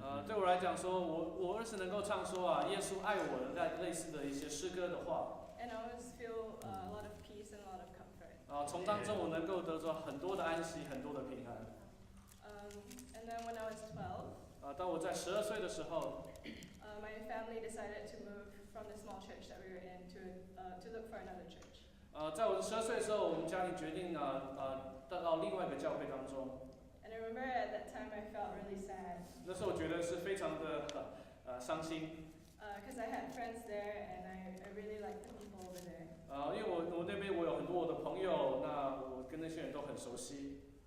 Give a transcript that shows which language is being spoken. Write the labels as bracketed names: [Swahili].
[Chinese] 对我来讲说，我儿时能够唱说耶稣爱我的类似的一些诗歌的话。 [English] And I always feel a lot of peace and a lot of comfort. [Chinese] 从当中我能够得到很多的安息，很多的平安。 [English] And then when I was 12. [Chinese] 当我在12岁的时候。 [English] My family decided to move from the small church that we were in to look for another church. [Chinese] 在我12岁的时候，我们家庭决定到另外一个教会当中。 [English] And I remember at that time I felt really sad. [Chinese] 那时候我觉得是非常的伤心。 [English] Because I had friends there and I really liked the people over there. [Chinese] 因为我那边我有很多我的朋友，那我跟那些人都很熟悉。